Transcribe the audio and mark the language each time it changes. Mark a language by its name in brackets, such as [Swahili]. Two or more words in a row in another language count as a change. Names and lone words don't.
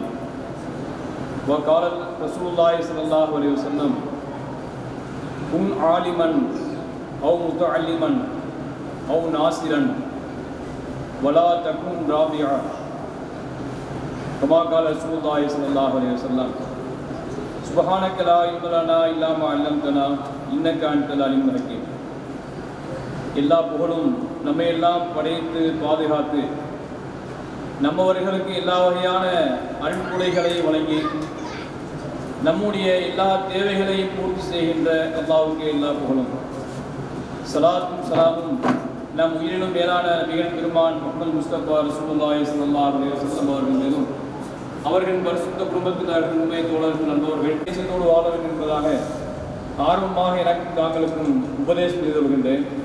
[Arabic] وقال رسول الله صلى الله عليه وسلم كن عالما أو متعلما أو ناصرا ولا تكن رابعا كما قال رسول الله صلى الله عليه وسلم سبحانك لا علم لنا إلا ما علمتنا إنك أنت العليم الحكيم. [Tamil] எல்லா புகழும் நம்மை எல்லாம் படைத்து பாதுகாத்து நம்மவர்களுக்கு எல்லா வகையான அருட்கொடைகளை வழங்கி நம்முடைய எல்லா தேவைகளையும் பூர்த்தி செய்கின்ற அல்லாஹ்வுக்கு எல்லா புகழும். ஸலாத்தும் ஸலாமும் நம் உயிரினும் மேலான நபிகள் பெருமான் முஹம்மது முஸ்தபா ரசூலுல்லாஹி [Arabic] صلى الله عليه وسلم [Tamil] அவர்கள் மீதும் அவர்களின் பரிசுத்த குடும்பத்தினர்கள், உண்மை தோழர்கள், நண்பர்கள் தேசத்தோடு வாழ வேண்டும் என்பதாக ஆர்வமாக எனக்கு தாங்களுக்கும் உபதேசம் செய்து வருகின்றேன்.